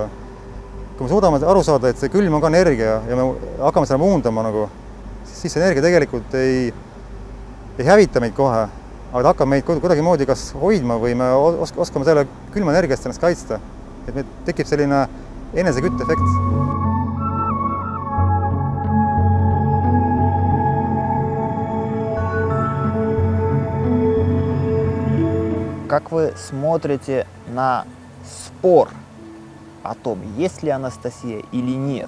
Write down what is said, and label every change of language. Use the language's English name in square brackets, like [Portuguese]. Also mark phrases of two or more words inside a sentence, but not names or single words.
[Estonian] Kui me suudame aru saada, et see külm on ka energia ja me hakkame seda muundama, nagu, siis see energia tegelikult ei hävita meid kohe, aga ta hakkab meid kuidagi moodi kas hoidma või me oskame selle külma energiast ennast kaitsta. Et meil tekib selline enesekütteefekt. [Russian] Как вы смотрите на спор о том, есть ли Анастасия или нет?